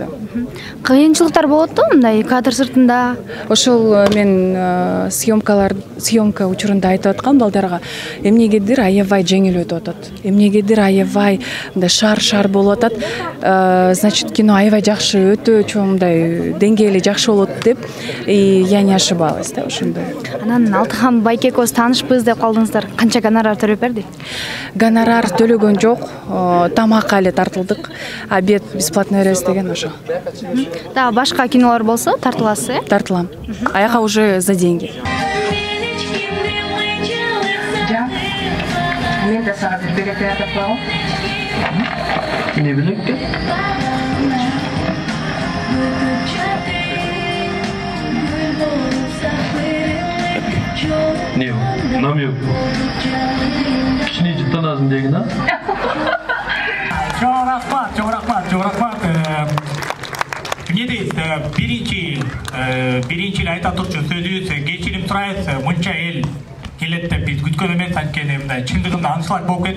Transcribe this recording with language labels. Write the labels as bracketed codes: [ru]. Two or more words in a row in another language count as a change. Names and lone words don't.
[ky] Кыйынчылыктар болот мындай кадр сыртында? Ошол мен съемка учурунда айтып аткам балдарга, эмнегедир аябай жеңил өтүп атат. Эмнегедир аябай мындай шар болуп атат. Значит, кино аябай жакшы, өтө чоң мындай деңгээли жакшы болот деп, [ru] я не ошибалась да ошондой. [ky] Анан Алтыхан байке экөөбүз таанышпыз деп калдыңыздар. Канча гонорар төлөп берди? Гонорар төлөгөн жок, тамакка эле тартылдык. [ru] Обед бесплатно [ky] беребиз деген ошо. Да, башка кинолор болсо тартыласыз, Тартылам. Аяка [ru] уже за деньги. [ky] Мен да сага бир билет айтып коем. Не билекти? Не, намек. Кичине жыттанасың деген, а? Чоң рахмат. Не дейсиз, биринчи эле айта турчу сөзүбүз кечирим сурайбыз, мынча эл келет деп биз күткөн эмес, анткени мындай чындыгында аншлаг болуп кетти.